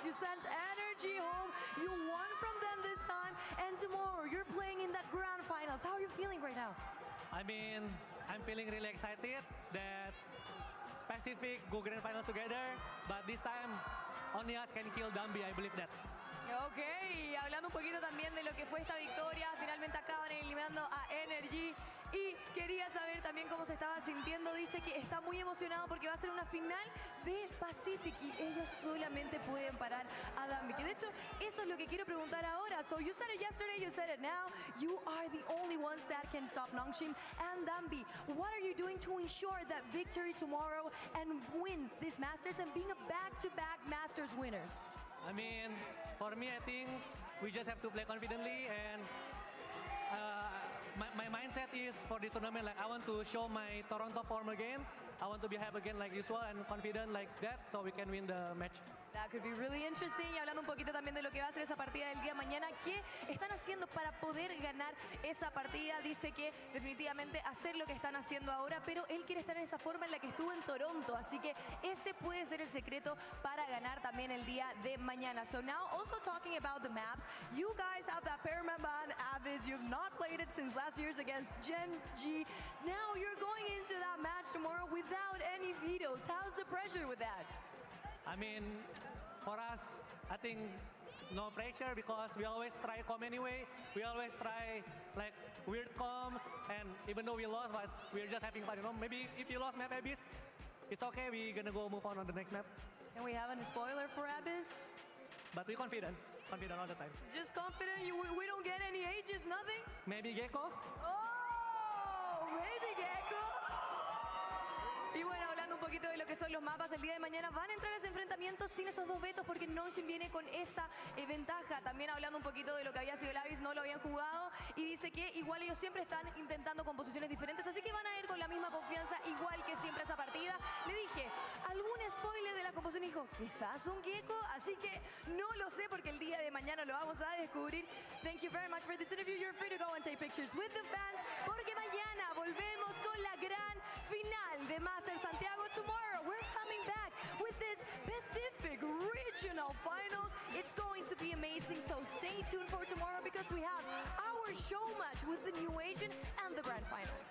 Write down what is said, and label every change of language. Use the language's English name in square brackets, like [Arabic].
[English] You sent NRG home, you won from them this time, and tomorrow you're playing in that grand finals. How are you feeling right now? I mean, I'm feeling really excited that Pacific go grand finals together, but this time only us can kill Dambi, I believe that. [Spanish] Ok, hablando un poquito también de lo que fue esta victoria, finalmente acaban eliminando a NRG. Y quería saber también cómo se estaba sintiendo. Dice que está muy emocionado porque va a ser una final de Pacific y ellos solamente pueden parar a Dambi. Que de hecho, eso es lo que quiero preguntar ahora. [English] So you said it yesterday, you said it now. You are the only ones that can stop Nongxin and Dambi. What are you doing to ensure that victory tomorrow and win this Masters and being a back-to-back Masters winner? I mean, for me, I think we just have to play confidently and my mindset is for the tournament, like I want to show my Toronto form again. I want to be hype again like usual and confident like that so we can win the match. That could be really interesting. [Spanish] Y hablando un poquito también de lo que va a ser esa partida del día de mañana, ¿qué están haciendo para poder ganar esa partida? Dice que definitivamente hacer lo que están haciendo ahora, pero él quiere estar en esa forma en la que estuvo en Toronto, así que ese puede ser el secreto para ganar también el día de mañana. [English] So now also talking about the maps, you guys have that Paramount Abyss. You've not played it since last year's against Gen G. Now you're going into that match tomorrow without any vetoes. How's the pressure with that? I mean, for us, I think no pressure because we always try comp anyway. We always try like weird comps, and even though we lost, but we're just having fun. You know, maybe if you lost map Abyss, it's okay. We're gonna go move on the next map. And we haven't a spoiler for Abyss? But we're confident all the time. Just confident? We don't get any ages, nothing? Maybe Gecko. Oh, maybe Gecko. [Spanish] Y bueno, hablando un poquito de lo que son los mapas, el día de mañana van a entrar a ese enfrentamiento sin esos dos vetos porque Nonton viene con esa ventaja. También hablando un poquito de lo que había sido el Abyss, no lo habían jugado y dice que igual ellos siempre están intentando composiciones diferentes, así que van a ir con la misma confianza igual que siempre a esa partida. Le dije, ¿algún spoiler de la composición? Y dijo, quizás un Gecko, así que no lo sé porque el día de mañana lo vamos a descubrir. [English] Thank you very much for this interview. You're free to go and take pictures with the fans [Spanish] porque mañana volvemos con la gran final de Master Santiago. [English] Tomorrow we're coming back with this Pacific Regional Finals. It's going to be amazing, so stay tuned for tomorrow because we have our show match with the New Asian and the Grand Finals.